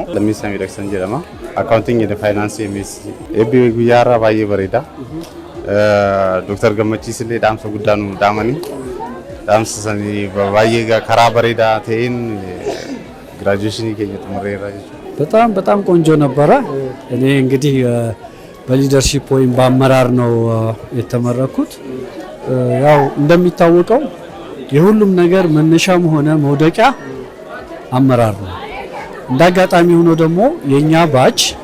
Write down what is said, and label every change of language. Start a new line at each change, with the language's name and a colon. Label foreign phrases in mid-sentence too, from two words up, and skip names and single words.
Oromo: Lammisaa Miidhagsan jedhama. Akkaawuntiin jedhe faayinaansii eebbi guyyaarraa baay'ee bareeda. Dooktar Gammachiis illee dhaamsa guddaa nu dhaamanii dhaamsa sanii baay'ee karaa bareedaa ta'een ግራጁዌሽን keenya xumureerra jechuudha.
Amharic: በጣም ቆንጆ ነበረ። እኔ እንግዲህ በሊደርሺፕ ወይም በአመራር ነው የተመረኩት። ያው እንደሚታወቀው የሁሉም ነገር መነሻም ሆነ መውደቂያ አመራር ነው። እንዳጋጣሚ ሆኖ ደግሞ የኛ ባች